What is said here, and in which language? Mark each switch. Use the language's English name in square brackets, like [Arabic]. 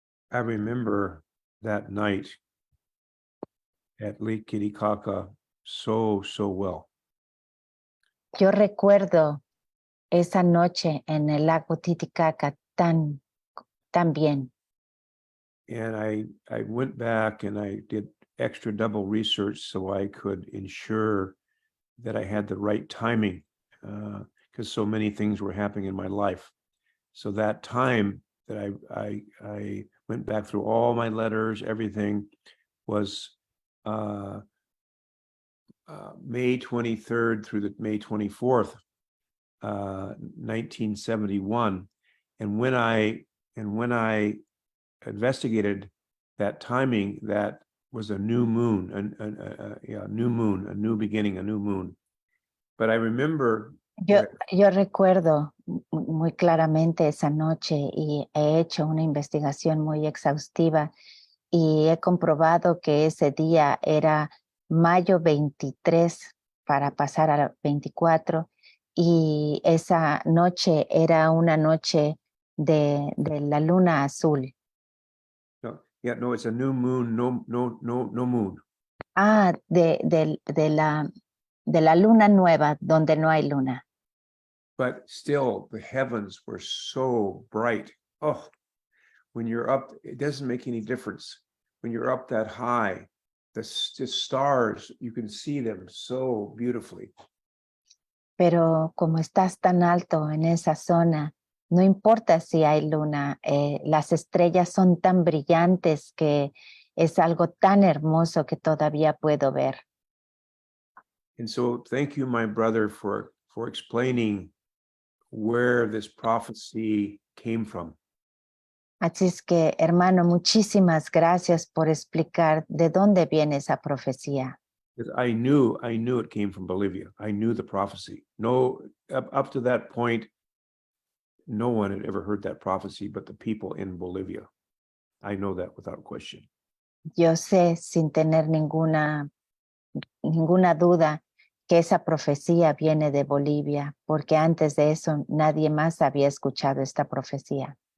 [English] I remember that night at Lake Titicaca so well. [Spanish] Yo recuerdo esa noche en el lago Titicaca tan bien. [English] And I went back and I did extra double research so I could ensure that I had the right timing, because so many things were happening in my life. So that time that I went back through all my letters, everything was May 23rd through the May 24th, 1971. And when I investigated that timing, that was a new moon, a new moon, a new beginning, a new moon. But I remember [Spanish] Yo recuerdo muy claramente esa noche y he hecho una investigación muy exhaustiva y he comprobado que ese día era mayo 23 para pasar al 24 y esa noche era una noche de la luna azul. [English] no, it's a new moon, no moon. [Spanish] De la luna nueva donde no hay luna. [English] But still, the heavens were so bright. Oh, when you're up, it doesn't make any difference. When you're up that high, the stars, you can see them so beautifully. [Spanish] Pero como estás tan alto en esa zona, no importa si hay luna, las estrellas son tan brillantes que es algo tan hermoso que todavía puedo ver. [English] And so thank you, my brother, for explaining where this prophecy came from. [Spanish] Así es que, hermano, muchísimas gracias por explicar de dónde viene esa profecía. [English] I knew it came from Bolivia. I knew the prophecy. No, up to that point, no one had ever heard that prophecy but the people in Bolivia. I know that without question. [Spanish] Yo sé sin tener ninguna duda que esa profecía viene de Bolivia, porque antes de eso nadie más había escuchado esta profecía.